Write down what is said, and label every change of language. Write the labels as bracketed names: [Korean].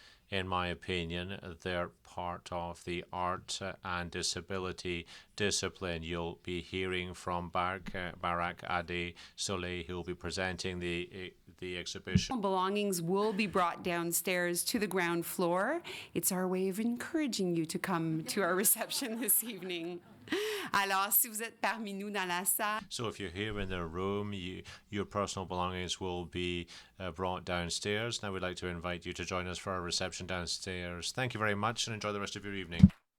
[English] In my opinion, they're part of the art and disability discipline. You'll be hearing from Barak Ade Soleil, who will be presenting the exhibition. Belongings will be brought downstairs to the ground floor. It's our way of encouraging you to come to our reception this evening. [French] Alors, si vous êtes parmi nous dans la salle. [English] So if you're here in the room, your personal belongings will be brought downstairs. Now we'd like to invite you to join us for our reception downstairs. Thank you very much and enjoy the rest of your evening.